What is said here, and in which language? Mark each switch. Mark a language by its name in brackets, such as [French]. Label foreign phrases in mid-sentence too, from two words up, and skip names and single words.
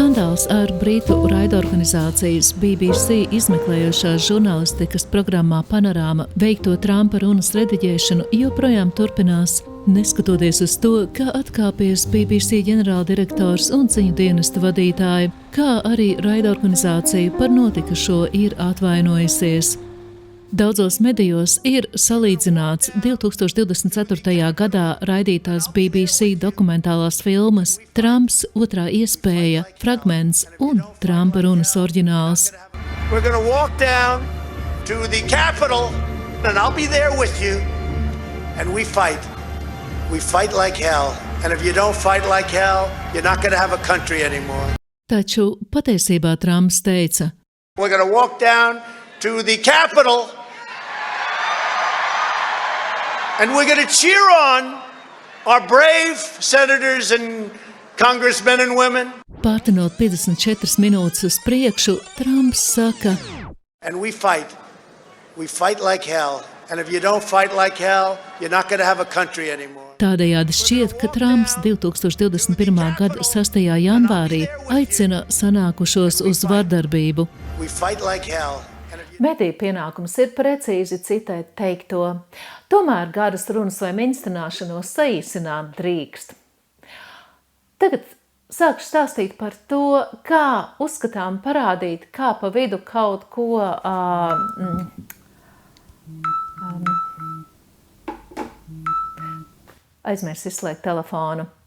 [Latvian] skandāls ar britu raidorganizācijas BBC izmeklējošās žurnālistikas programmā Panorāma veikto Trumpa runas rediģēšanu joprojām turpinās, neskatoties uz to, ka atkāpies BBC ģenerāldirektors un ziņu dienesta vadītāji, kā arī raidorganizācija par notikušo ir atvainojusies. Daudzos medijos ir salīdzināts 2024. gadā raidītās BBC dokumentālās filmas Trumps otrā iespēja, fragments un Trumpa runas oriģināls. [English] We're going to walk down to the Capitol and I'll be there with you and we fight. We fight like hell. And if you don't fight like hell, you're not going to have a country anymore. [Latvian] Taču patiesībā Trumps teica: [English] We're going to walk down to the Capitol and we're going to cheer on our brave senators and congressmen and women. [Latvian] Pārtenot 54 minūtes uz priekšu, Trumps saka: [English] And we fight. We fight like hell. And if you don't fight like hell, you're not going to have a country anymore. [Latvian] Tādējādi šķiet, ka Trumps 2021. gada 6. janvārī aicina sanākušos uz vardarbību. [English] We fight like hell. [Latvian] Mediju pienākums ir precīzi citēt teikto, tomēr garas runas vai minstināšanos saīsināt drīkst. Tagad sākšu stāstīt par to, kā uzskatām parādīt, kā pa vidu kaut ko aizmirst izslēgt telefonu.